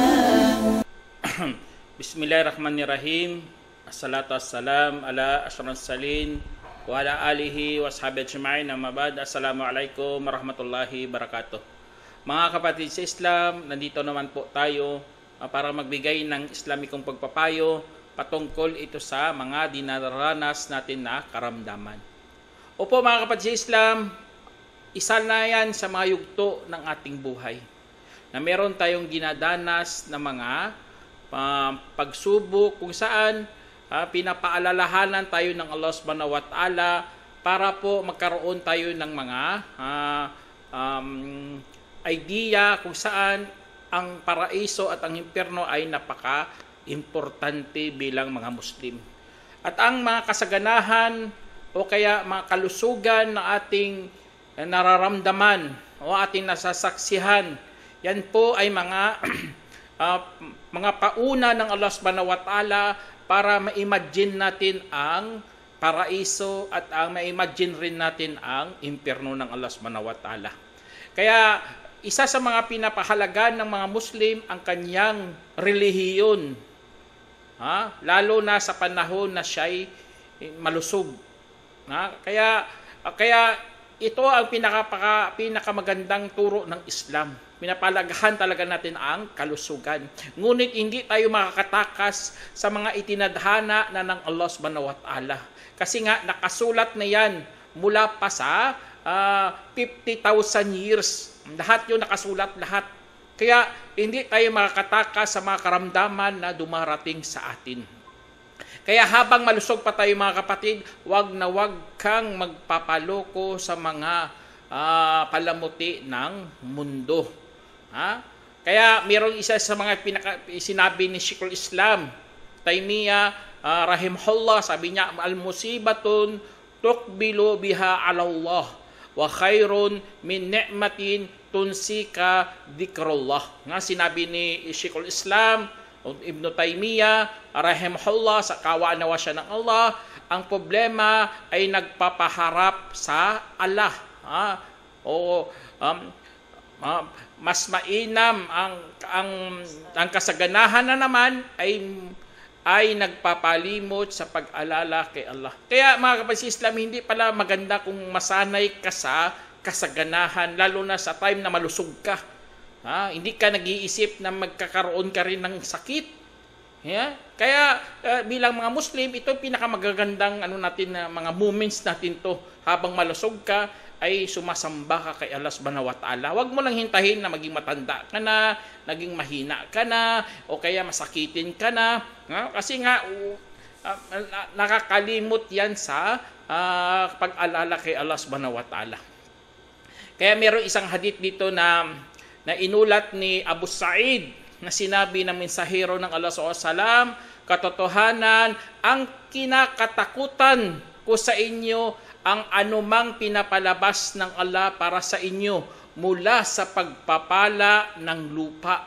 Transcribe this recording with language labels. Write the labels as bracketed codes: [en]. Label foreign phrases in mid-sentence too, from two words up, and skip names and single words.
[ar] بسم الله الرحمن الرحيم. الصلاة والسلام على أشرف السالين وعلى آله وصحبه أجمعين. أما بعد. السلام عليكم ورحمة الله وبركاته. [tl] Mga kapatid sa Islam, nandito naman po tayo para magbigay ng Islamikong pagpapayo patungkol ito sa mga dinaranas natin na karamdaman. Opo mga kapatid sa Islam, isa na yan sa mga yugto ng ating buhay na meron tayong ginadanas na mga pagsubok kung saan pinapaalalahanan tayo ng Allah [ar] سبحانه وتعالى [tl] para po magkaroon tayo ng mga idea kung saan ang paraiso at ang impyerno ay napaka-importante bilang mga Muslim. At ang mga kasaganahan o kaya mga kalusugan na ating nararamdaman o ating nasasaksihan, yan po ay mga mga pauna ng Allah [ar] سبحانه وتعالى [tl] para ma-imagine natin ang paraiso at ma-imagine rin natin ang impyerno ng Allah [ar] سبحانه وتعالى. [tl] Kaya isa sa mga pinapahalagan ng mga Muslim ang kanyang relihiyon, lalo na sa panahon na siya'y malusog. Kaya ito ang pinakamagandang turo ng Islam. Pinapalagahan talaga natin ang kalusugan. Ngunit hindi tayo makakatakas sa mga itinadhana na ng Allah [ar] سبحانه وتعالى. [tl] Kasi nga nakasulat na yan mula pa sa 50,000 years. Lahat yun nakasulat, lahat. Kaya hindi tayo makakatakas sa mga karamdaman na dumarating sa atin. Kaya habang malusog pa tayo mga kapatid, wag na wag kang magpapaloko sa mga palamuti ng mundo. Kaya mayroong isa sa mga sinabi ni Sheikhul Islam Taymiyah rahimahullah, sabi niya, [ar] المصيبة تقبل بها على الله وخير من نعمة تنسيك ذكر الله. [tl] Sinabi ni Sheikhul Islam Ibn Taymiyah rahimahullah, sa kawa nawa siya ng Allah, ang problema ay nagpapaharap sa Allah. Mas mainam ang kasaganahan na naman ay nagpapalimot sa pag-alala kay Allah. Kaya mga kapatid sa Islam, hindi pala maganda kung masanay ka sa kasaganahan, lalo na sa time na malusog ka. Hindi ka nag-iisip na magkakaroon ka rin ng sakit. Kaya bilang mga Muslim, ito pinakamagagandang mga moments natin to. Habang malusog ka, ay sumasamba ka kay Allah [ar] سبحانه وتعالى. [tl] Huwag mo lang hintahin na maging matanda ka na, naging mahina ka na, o kaya masakitin ka na. Kasi nga, nakakalimot yan sa pag-alala kay Allah [ar] سبحانه وتعالى. [tl] Kaya mayroong isang hadith dito na inulat ni Abu Sa'id na sinabi ng mensahero ng Allah SAW, katotohanan, ang kinakatakutan ko sa inyo ang anumang pinapalabas ng Allah para sa inyo mula sa pagpapala ng lupa.